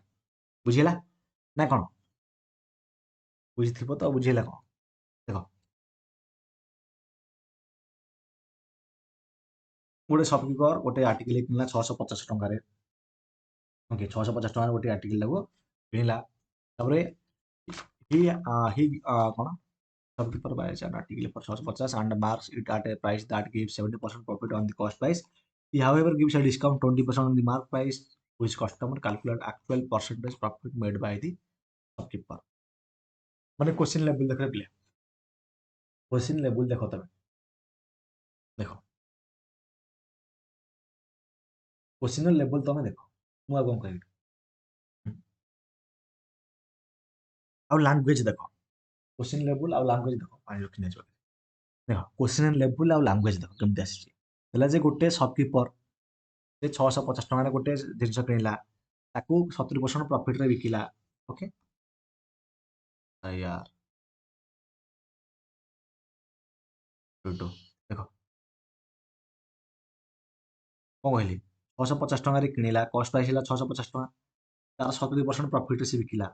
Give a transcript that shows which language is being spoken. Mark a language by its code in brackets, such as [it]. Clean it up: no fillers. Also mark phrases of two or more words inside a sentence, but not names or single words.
[or] ବୁଝିହେଲା ନା କ'ଣ, ବୁଝିଥିବ ତ, ବୁଝିହେଲା କ'ଣ। ଦେଖ ଗୋଟେ ସପକିପର ଗୋଟେ ଆର୍ଟିକଲ କିଣିଲା 650 ଟଙ୍କାରେ। ଓକେ, 650 ଟଙ୍କାରେ ଗୋଟେ ଆର୍ଟିକଲଟାକୁ କିଣିଲା। ତାପରେ କ'ଣ, [en] shopkeeper buys an article for 650 and marks it at a price that gives 70% profit on the cost price. He however gives a discount 20% on the mark price, which customer calculate actual percentage profit made by the shopkeeper। [or] ମାନେ [en] question level [or] ଦେଖ ପିଲା, [en] question level [or] ଦେଖ ତମେ, ଦେଖ [en] question level [or] ତମେ ଦେଖ, ମୁଁ ଆଉ କ'ଣ କହିବି। ଆଉ ଲାଙ୍ଗୁଏଜ ଦେଖ, [en] question level [or] ଆଉ ଲାଙ୍ଗୁଏଜ ଦେଖ, ପାଣି ରଖି ନେଇଯିବ। ଦେଖ [en] question level [or] ଆଉ ଲାଙ୍ଗୁଏଜ ଦେଖ କେମିତି ଆସିଛି। ହେଲା ଯେ ଗୋଟେ ସପକିପର ସେ 650 ଟଙ୍କାରେ ଗୋଟେ ଜିନିଷ କିଣିଲା, ତାକୁ 70% ପ୍ରଫିଟରେ ବିକିଲା। ଓକେ, ୟାର ଦେଖ କ'ଣ କହିଲି, 650 ଟଙ୍କାରେ କିଣିଲା, [en] cost price [or] ହେଲା 650 ଟଙ୍କା, ତାର 70% ପ୍ରଫିଟରେ ସେ ବିକିଲା।